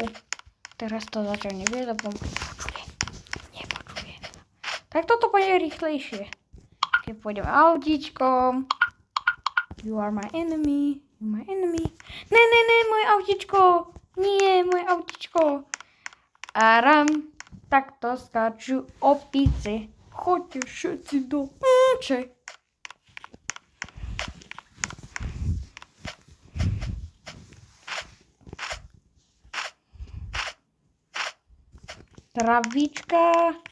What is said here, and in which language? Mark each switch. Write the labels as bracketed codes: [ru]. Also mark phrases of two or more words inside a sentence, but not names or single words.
[sk] Teraz to zatiaľ nevie, lebo nepočuje. Tak toto pôjde rýchlejšie. Keď pôjdem autíčkom. [en] You are my enemy. You my enemy. [sk] Ne, moje autíčko. Nie, moje autíčko. Aram. Takto skáču opice. Choďte všetci do píče. Travička.